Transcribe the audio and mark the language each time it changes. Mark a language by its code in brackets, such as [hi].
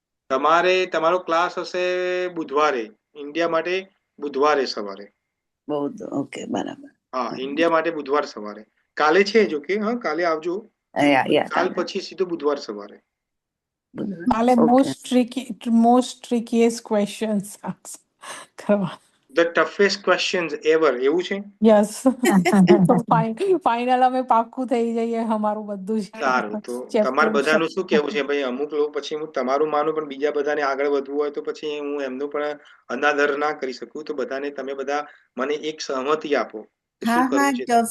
[gu] તમારો ક્લાસ હશે બુધવારે, ઇન્ડિયા માટે બુધવારે સવારે. ઓકે, બરાબર. હા, ઇન્ડિયા માટે બુધવાર સવારે. કાલે છે જો કે, હા કાલે આવજો. કાલ પછી સીધું બુધવાર સવારે. કાલે મોસ્ટ ટ્રિકીએસ્ટ ક્વેશ્ચન્સ કરવા. [en] The toughest questions ever, [gu] એવું છે? [en] Yes. [gu] તો ફાઇનલ અમે પાક્કું થઈ જઈએ અમારું બધું જ. સારું, તો તમારે બધાનું શું કેવું છે ભાઈ? અમુક લોકો પછી હું તમારું માનું, પણ બીજા બધાને આગળ વધવું હોય તો પછી હું એમનું પણ અનાદર ના કરી શકું. તો બધાને તમે બધા મને એક સહમતિ આપો કે શું કરવું છે.